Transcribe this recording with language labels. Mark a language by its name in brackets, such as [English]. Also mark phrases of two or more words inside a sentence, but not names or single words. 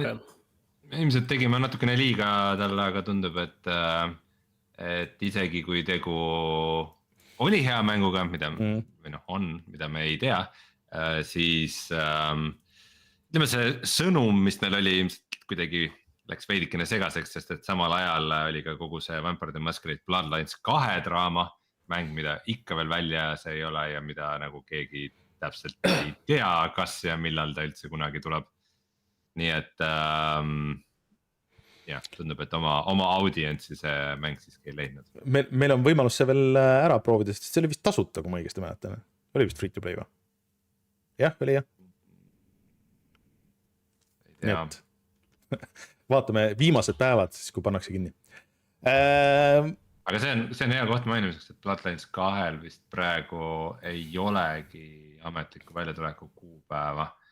[Estonian] Ilmselt tegime natukene liiga talle, aga tundub, et isegi kui tegu oli hea mänguga, mida mida me ei tea, siis ütleme see sõnum, mis neil oli, ilmselt kuidagi läks veidikene segaseks, sest et samal ajal oli ka kogu see Vampire the Masquerade Bloodlines 2 draama mäng, mida ikka veel väljas ei ole ja mida nagu keegi täpselt ei tea, kas ja millal ta üldse kunagi tuleb. Nii et tundub, et oma audientsi see mäng siiski ei leidnud. Meil on võimalus see veel ära proovida, sest see oli vist tasuta, kui ma õigesti mäletan. Oli vist [English] free to play [Estonian] või? Jah, oli jah. Vaatame viimased päevad, siis kui pannakse kinni. Aga see on hea koht mainimiseks, et Bloodlines 2 vist praegu ei olegi ametliku väljatuleku kuupäeva.